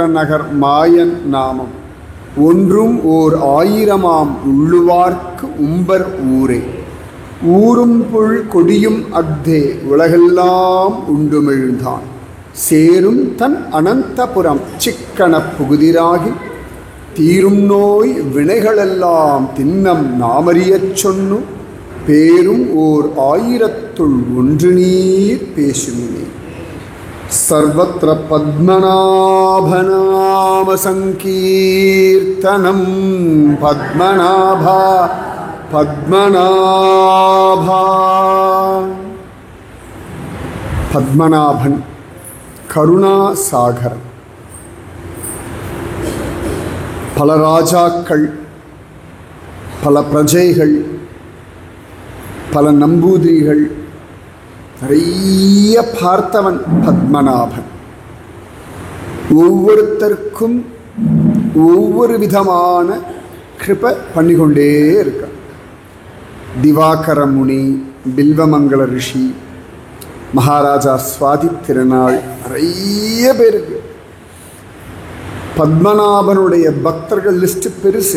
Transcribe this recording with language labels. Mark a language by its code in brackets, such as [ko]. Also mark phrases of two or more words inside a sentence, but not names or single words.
[ta] நகர் மாயன் நாமம் ஒன்றும் ஓர் ஆயிரமாம் உள்ளுவார்க்கு உம்பர் ஊரே ஊரும் புல் கொடியும் அக்தே உலகெல்லாம் உண்டுமிழ்ந்தான் சேரும் தன் அனந்தபுரம் சிக்கன புகுதிராகி தீரும் நோய் வினைகளெல்லாம் தின்னம் நாமறியச் சொன்னு பேரும் ஓர் ஆயிரத்துள் ஒன்று நீர் பேசுமினே सर्वत्र [sa] पद्मनाभनाम संकीर्तनं पद्मनाभा पद्मनाभा पद्मनाभन करुणा सागर பல [ta] ராஜாக்கள் பல பிரஜைகள் பல நம்பூதிரிகள் நிறைய பார்த்தவன் பத்மநாபன் ஒவ்வொருத்தருக்கும் ஒவ்வொரு விதமான கிருபை பண்ணிக்கொண்டே இருக்கான் திவாகர முனி பில்வமங்கல ரிஷி மகாராஜா சுவாதி திருநாள் நிறைய பேருக்கு பத்மநாபனுடைய பக்தர்கள் லிஸ்ட் பெருசு.